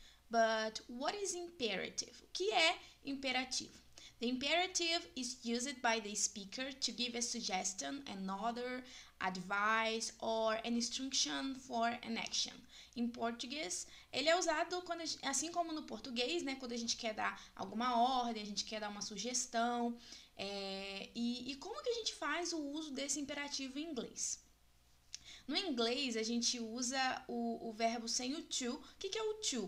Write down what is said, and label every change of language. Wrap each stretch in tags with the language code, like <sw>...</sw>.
<en>But what is imperative?</en> <pt>O que é imperativo?</pt> <en>The imperative is used by the speaker to give a suggestion, an order, advice, or an instruction for an action.</en> <pt>Em português, ele é usado quando assim como no português, né, quando a gente quer dar alguma ordem, a gente quer dar uma sugestão. E como que a gente faz o uso desse imperativo em inglês? No inglês, a gente usa o verbo sem o to. O que é o to?</pt>